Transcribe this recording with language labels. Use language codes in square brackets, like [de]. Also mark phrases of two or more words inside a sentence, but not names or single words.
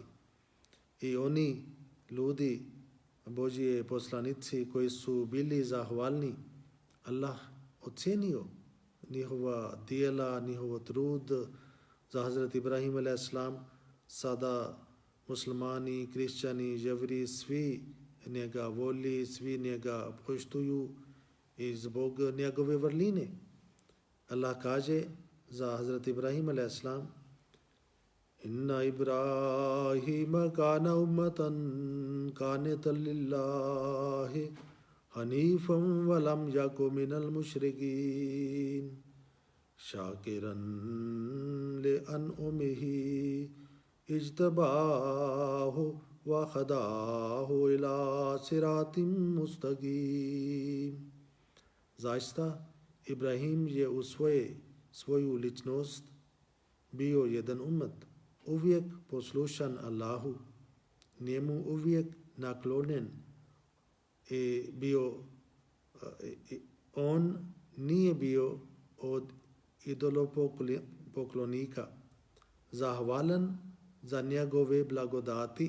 [bs] I oni ljudi, Božje poslanici koji su bili zahvalni, Allah ocjenio njihova dijela, njihov trud. Za Hazret Ibrahim a.s. sada muslimani, kršćani, ževri, svi njega voli, svi njega poštuju i zbog njegove vrline. Allah kaže za Hazret Ibrahim a.s. [ar] إن إبراهيم كان أمة قانتا لله حنيفا ولم يك من المشركين شاكرا لأنعمه اجتباه وهداه إلى صراط مستقيم. [bs] Zaista Ibrahim je u svoju ličnost bio jedan ummet, uvijek poslušan Allahu, njemu uvijek naklonjen i bio, on nije bio od idolopoklonika, zahvalan za njegove blagodati.